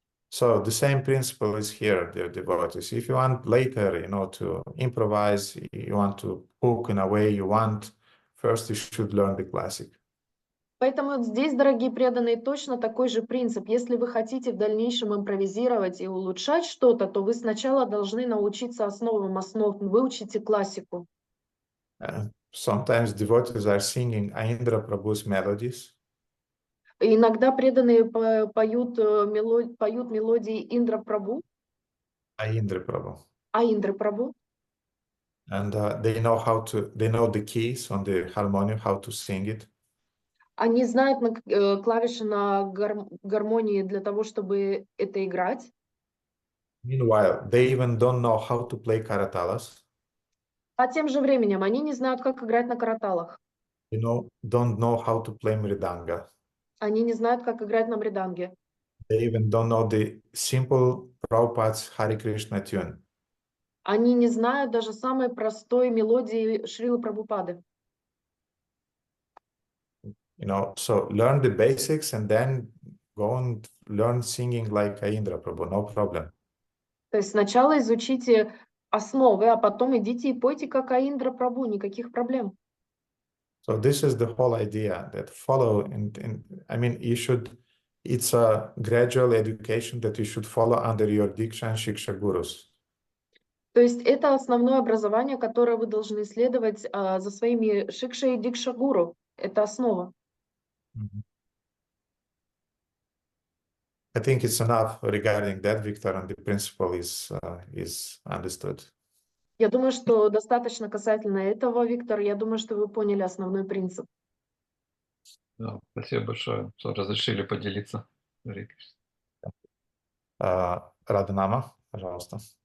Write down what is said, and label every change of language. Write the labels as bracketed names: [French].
[English] So the same principle is here, dear devotees. If you want later, to improvise, you want to cook in a way you want, first you should learn the classic. [Russian] Поэтому здесь, дорогие преданные, точно такой же принцип. Если вы хотите в дальнейшем импровизировать и улучшать что-то, то вы сначала должны научиться основам основ, выучите классику. [English] Sometimes devotees are singing Indra Prabhu's melodies. [Russian] Иногда преданные поют мелодии Индра Прабху. [English] Indra Prabhu. [Russian] Индра Прабху. [English] And they know the keys on the harmonium, how to sing it. [Russian] Они знают клавиши на гармонии для того, чтобы это играть. [English] Meanwhile, they even don't know how to play karatalas. [Russian] А тем же временем они не знают, как играть на караталах. [English] Don't know how to play mridanga. [Russian] Они не знают, как играть на мриданге. [English] They even don't know the simple Prabhupada's Hare Krishna tune. [Russian] Они не знают даже самой простой мелодии Шрилы Прабхупады. [English] So learn the basics and then go and learn singing like Indra Prabhu, no problem. [Russian] То есть сначала изучите основы, а потом идите и пойте как Индра Прабху, никаких проблем. [English] So this is the whole idea that follow, it's a gradual education that you should follow under your Diksha and Shiksha gurus. [Russian] То есть это основное образование, которое вы должны исследовать за своими Шикша и Дикша гуру. Это основа. [English] I think it's enough regarding that, Victor, and the principle is understood. [Russian] Я думаю, что достаточно касательно этого, Виктор. Я думаю, что вы поняли основной принцип. Да, спасибо большое, что разрешили поделиться. Радhanama, пожалуйста.